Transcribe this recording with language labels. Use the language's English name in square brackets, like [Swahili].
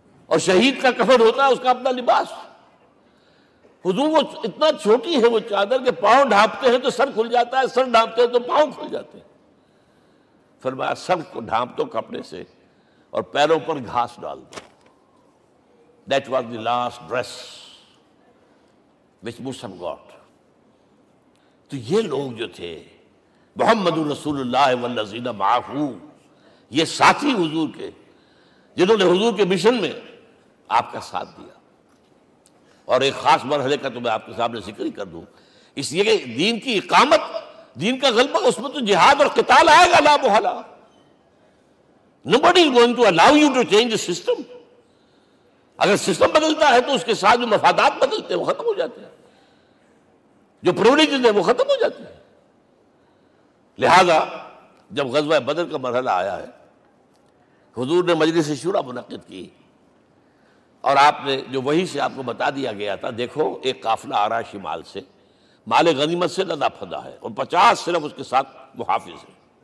[Urdu] اور شہید کا کفن ہوتا ہے اس کا اپنا لباس. حضور وہ اتنا چھوٹی ہے وہ چادر کہ پاؤں ڈھانپتے ہیں تو سر کھل جاتا ہے, سر ڈھانپتے ہیں تو پاؤں کھل جاتے ہیں. فرمایا, سر کو ڈھانپ دو کپڑے سے اور پیروں پر گھاس ڈال دو. [English] That was the last dress which Musab got. [Urdu] تو یہ لوگ جو تھے [Arabic] محمد رسول اللہ والذین معہ, [Urdu] یہ ساتھی حضور کے جنہوں نے حضور کے مشن میں آپ کا ساتھ دیا. اور ایک خاص مرحلے کا تو میں آپ کے سامنے ذکر ہی کر دوں, اس لیے کہ دین کی اقامت, دین کا غلبہ, اس میں تو جہاد اور قتال آئے گا لا محالہ. [English] Nobody is going to allow you to change the system. [Urdu] اگر سسٹم بدلتا ہے تو اس کے ساتھ جو مفادات بدلتے ہیں وہ ختم ہو جاتے ہیں, جو پرولیجز ہیں وہ ختم ہو جاتے ہیں. لہذا جب غزوہ بدر کا مرحلہ آیا ہے, حضور نے مجلس شورا منعقد کی, اور آپ نے جو وحی سے آپ کو بتا دیا گیا تھا, دیکھو ایک قافلہ آ رہا ہے شمال سے, مال غنیمت سے لدا پھدا ہے, اور 50 صرف اس کے ساتھ محافظ ہیں.